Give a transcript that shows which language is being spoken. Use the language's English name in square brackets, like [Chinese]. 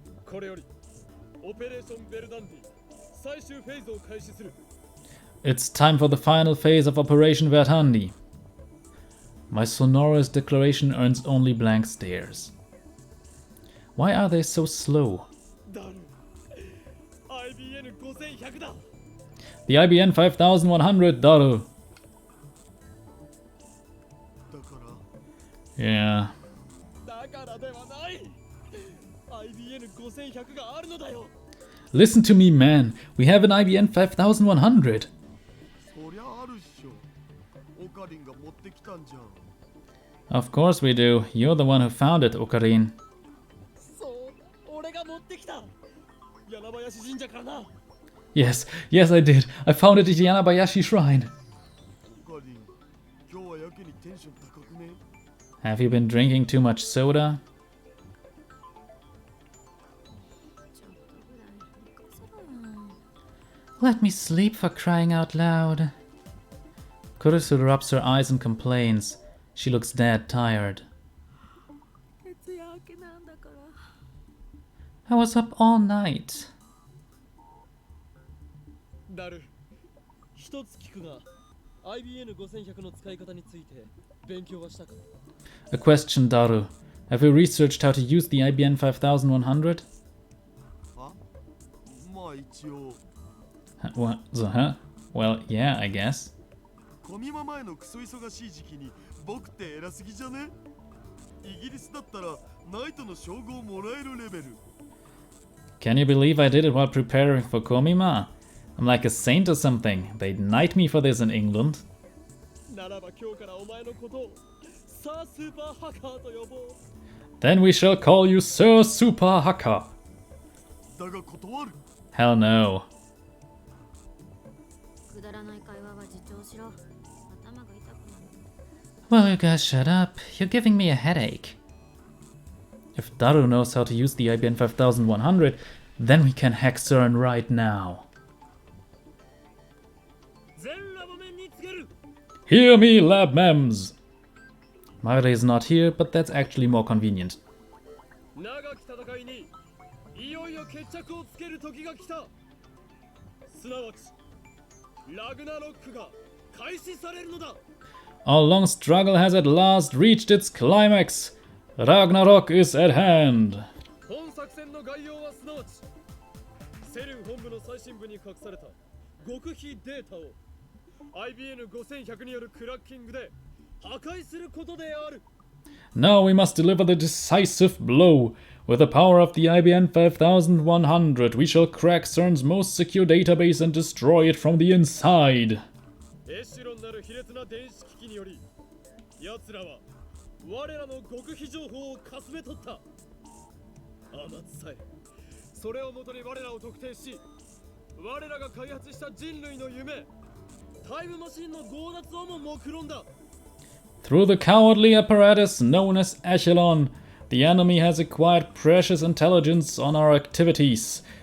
[Japanese] これよりオペレーションベルダンディ最終フェーズを開始する [English] It's time for the final phase of Operation Verdandi. My sonorous declaration earns only blank stares. Why are they so slow? [Japanese] ダル IBN5100 だ [English] The IBN 5100, Daru. [Japanese] だから [English] Yeah. [Japanese] だからではない IBN5100 があるのだよ [English] Listen to me, man. We have an IBN 5100. [Japanese] そりゃあるっしょ。オカリンが持ってきたんじゃん。 [English] Of course we do. You're the one who found it, Okarin. [Japanese] そう俺が持ってきた柳林神社からな [English] Yes, yes, I did. I found it at Yanabayashi Shrine. [Japanese] オカリン、今日はやけにテンション高くね。 [English] Have you been drinking too much soda? [Japanese] ちょっとぐらい寝かせろよ。 [English] Let me sleep, for crying out loud. Kurisu rubs her eyes and complains. She looks dead tired. [Japanese] 徹夜明けなんだから。 [English] I was up all night. [Japanese] ダル一つ聞くが IBN5100 の使い方について勉強はしたか [English] A question, Daru. Have you researched how to use the IBN 5100? [Japanese] あ、まあ一応。 [English] What? Huh? Well, yeah, I guess. [Japanese] コミマ前のクソ忙しい時期に僕って偉すぎじゃね？イギリスだったらナイトの称号もらえるレベル。 [English] Can you believe I did it while preparing for Komima? I'm like a saint or something. They'd knight me for this in England. [Japanese] ならば今日からお前のことをサースーパーハッカーと呼ぼう [English] Then we shall call you Sir Super Hacker. [Japanese] だが断る。 [English] Hell no. [Japanese] くだらない会話は自重しろ。頭が痛くなる。 [English] Well, you guys shut up. You're giving me a headache. If Daru knows how to use the IBN 5100, then we can hack CERN right now. [Japanese] 全ラボ面につける [English] Hear me, lab mems! Mare is not here, but that's actually more convenient. [Japanese] 長き戦いにいよいよ決着をつける時が来たすなわちラグナロックが開始されるのだ [English] Our long struggle has at last reached its climax. Ragnarok is at hand. [Japanese] 本作戦の概要はすなわちセルン本部の最新部に隠された極秘データを IBN5100 によるクラッキングで破壊することである [English] Now we must deliver the decisive blow. With the power of the IBN 5100, we shall crack CERN's most secure database and destroy it from the inside. [Japanese] エシロンなる卑劣な電子機器により奴らは我らの極秘情報をかすめ取ったあまつさえそれをもとに我らを特定し我らが開発した人類の夢タイムマシンの強奪をも目論んだ [English] Through the cowardly apparatus known as Echelon, the enemy has acquired precious intelligence on our activities.